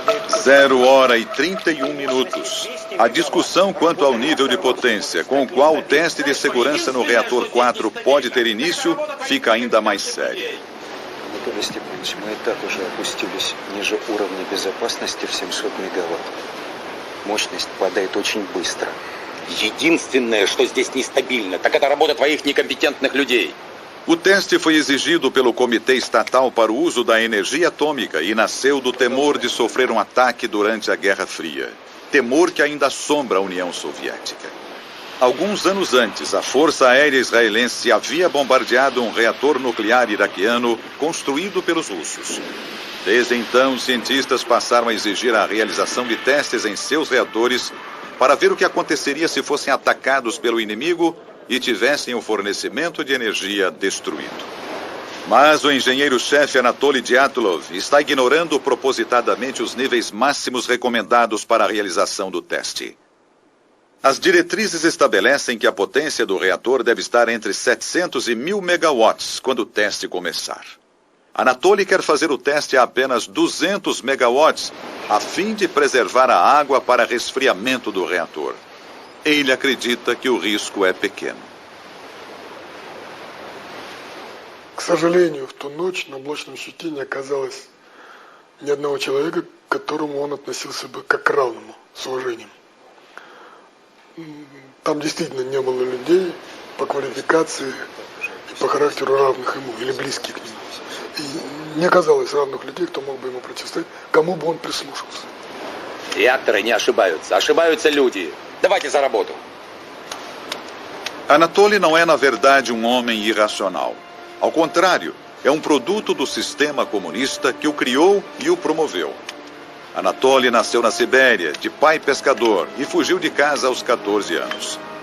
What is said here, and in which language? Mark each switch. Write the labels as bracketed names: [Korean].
[Portuguese] 0h31. A discussão quanto ao nível de potência com o qual o teste de segurança no reator 4 pode ter início fica ainda mais séria. [Russian] Анатолий Степанович, мы и так уже опустились ниже уровня безопасности в 700 мегаватт. Mощность падает очень bыстро. Единственное, что здесь нестабильно, так это работа твоих некомпетентных людей. [Portuguese] O teste foi exigido pelo Comitê Estatal para o Uso da Energia Atômica e nasceu do temor de sofrer um ataque durante a Guerra Fria. Temor que ainda assombra a União Soviética. Alguns anos antes, a Força Aérea Israelense havia bombardeado um reator nuclear iraquiano construído pelos russos. Desde então, cientistas passaram a exigir a realização de testes em seus reatores para ver o que aconteceria se fossem atacados pelo inimigo e tivessem o fornecimento de energia destruído. Mas o engenheiro-chefe Anatoly Dyatlov está ignorando propositadamente os níveis máximos recomendados para a realização do teste. As diretrizes estabelecem que a potência do reator deve estar entre 700 e 1000 megawatts quando o teste começar. Anatoly quer fazer o teste a apenas 200 megawatts, a fim de preservar a água para resfriamento do reator. Ele acredita que o risco é pequeno. [Russian] К сожалению, в ту ночь на блочном щите не оказалось ни одного человека, к которому он относился бы как к равному, с уважением. Там действительно не было людей по квалификации и по характеру равных ему или близких к нему. И не оказалось равных людей, кто мог бы ему противостоять, кому бы он прислушался. Реакторы не ошибаются, ошибаются люди. Давайте за работу. [Portuguese] Anatoly não é, na verdade, um homem irracional. Ao contrário, é um produto do sistema comunista que o criou e o promoveu. Anatoly nasceu na Sibéria, de pai pescador, e fugiu de casa aos 14 anos.